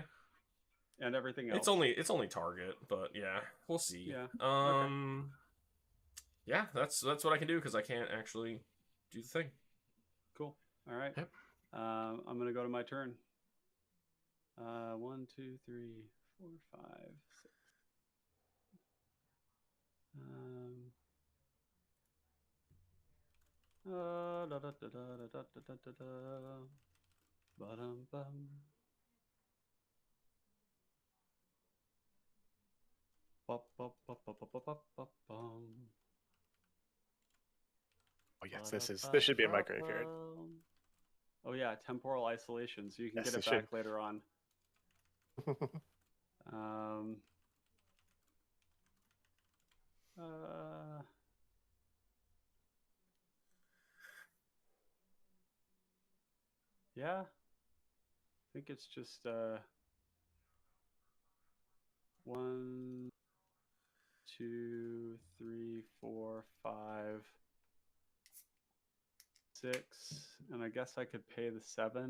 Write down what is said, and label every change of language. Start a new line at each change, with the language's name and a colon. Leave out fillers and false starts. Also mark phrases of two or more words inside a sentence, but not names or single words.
English: and everything else. It's only target, but yeah, we'll see. Yeah. Yeah, that's what I can do because I can't actually do the thing. Cool. All right. Yep. I'm gonna go to my turn. 1, 2, 3, 4, 5, 6. Da, da, da, da, da, da, da, da, da. Ba-dum, bum. Bop, bop, bop, bop, bop, bop, bop, bum. Oh yes, this should be in my graveyard. Oh yeah, temporal isolation, so you can Yes, get it it back should. later on. Yeah, I think it's just 1, 2, 3, 4, 5, 6, and I guess I could pay the 7.